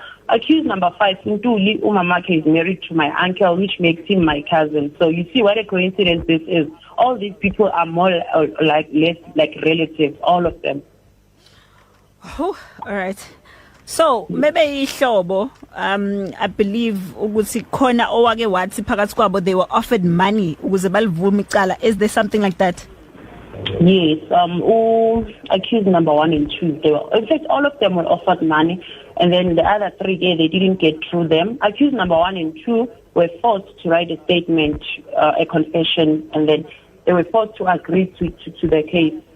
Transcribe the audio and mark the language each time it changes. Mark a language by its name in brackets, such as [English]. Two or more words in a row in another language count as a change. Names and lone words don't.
[English] Accused number 5, Ntuli Umamake, is married to my uncle, which makes him my cousin. So you see what a coincidence this is. All these people are more less like relatives, all of them. [Zulu] Oh, all right. [English] So maybe [Zulu] ihlobo, [English] I believe [Zulu] ukuthi khona owake wathi phakathi kwabo [English] they were offered money [Zulu] ukuze balivume icala. [English] Is there something like that? Yes, accused number 1 and 2. In fact, all of them were offered money, and then the other 3, they didn't get through them. Accused number 1 and 2 were forced to write a statement, a confession, and then they were forced to agree to the case.